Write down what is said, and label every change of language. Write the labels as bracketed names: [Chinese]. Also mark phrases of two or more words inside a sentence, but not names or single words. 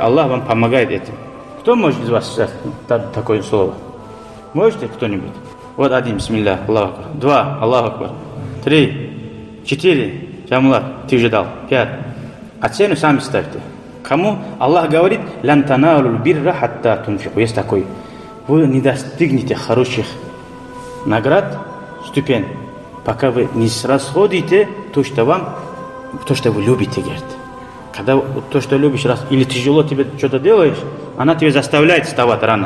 [Russian] Аллах вам помогает этим. Кто может из вас сказать такое слово? Можете кто-нибудь? Вот один, [Arabic] بسم الله، الله أكبر. 2, الله أكبر. 3, 4, Джамулат, [Russian] ты уже дал. 5. Оцену сами ставьте. Кому? Аллах говорит, [Arabic] «لن تنالوا البر حتى تنفقوا». [Russian] Есть такой. Вы не достигнете хороших наград, ступень, пока вы не расходите то, что вы любите, говорит. Когда то, что любишь, или тяжело тебе что-то делаешь, она тебя заставляет вставать рано.